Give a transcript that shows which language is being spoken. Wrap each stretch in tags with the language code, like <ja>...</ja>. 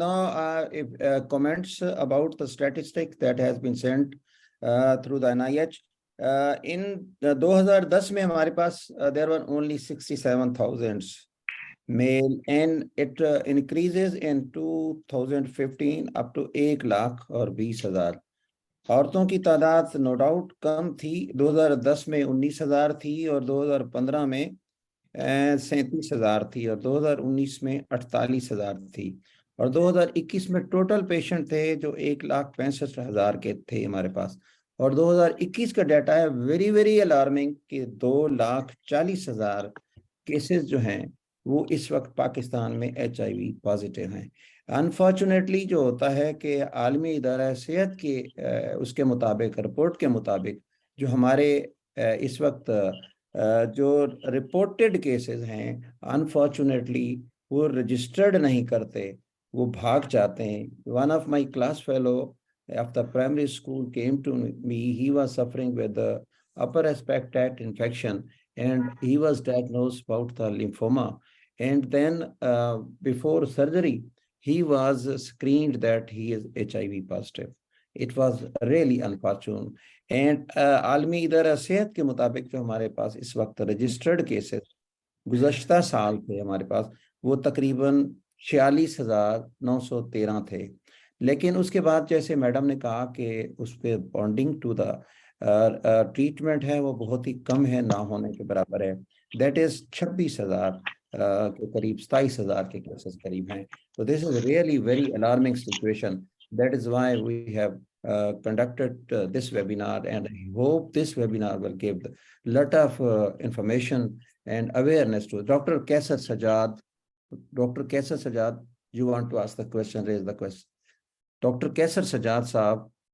<en>Now, if comments about the statistic that has been sent through the NIH. In 2010</en> <hi>में हमारे पास</hi> <en>there were only 67,000 male, and it increases in 2015 up to 1,20,000.</en> <hi>औरतों की तादाद no doubt कम थी, 2010 में 19,000 थी और 2015 में 37,000 थी और 2019 में 48,000 थी और 2021 में टोटल पेशेंट थे जो 1,65,000 के थे हमारे पास। और 2021 का डाटा है वेरी वेरी अलार्मिंग कि 2,40,000 केसेस जो हैं वो इस वक्त पाकिस्तान में HIV पॉजिटिव हैं। अनफॉर्चुनेटली जो होता है कि आलमी इदारा सेहत के उसके मुताबिक, रिपोर्ट के मुताबिक, जो हमारे इस वक्त जो रिपोर्टेड केसेस हैं अनफॉर्चुनेटली वो रजिस्टर्ड नहीं करते, वो भाग जाते हैं।</hi> <en>One of my class fellow of the primary school came to me. He was suffering with the upper respiratory tract infection and he was diagnosed about the lymphoma. And then before surgery, he was screened that he is HIV positive. It was really unfortunate.</en> <hi>And आलमी इदारा सेहत के मुताबिक जो हमारे पास इस वक्त registered cases गुज़श्ता साल थे हमारे पास वो तकरीबन 46,913 थे। लेकिन उसके बाद जैसे मैडम ने कहा कि उस पर बॉन्डिंग टू द ट्रीटमेंट है वो बहुत ही कम है, ना होने के बराबर है।</hi> <en>that is</en> <hi>26,000 के करीब 27,000 के केसेस करीब हैं।</hi> <en>तो this is really very alarming situation. That is why we have conducted this webinar, and I hope this webinar will give a lot of information and awareness to Dr. Kaisar Sajjad. Dr. Kaisar Sajjad, you want to ask the question, raise the question. Dr. Kaisar Sajjad Saab.</en>